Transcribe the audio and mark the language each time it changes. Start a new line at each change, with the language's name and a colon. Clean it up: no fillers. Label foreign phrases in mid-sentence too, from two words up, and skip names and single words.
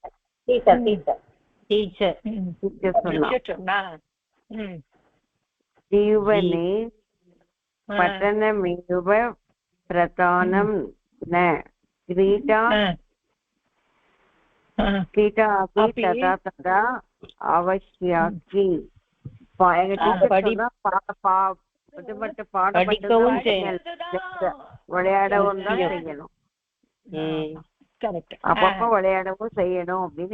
Tamil: டீச்சர்
Sanskrit: சொன்னா जीवने पठनमेव प्रधानं न क्रीडा अपि तदा तदा आवश्यकी
Tamil: விளையாடவும் தான் செய்யணும் அப்பப்போ விளையாடவும் செய்யணும் அப்படின்னு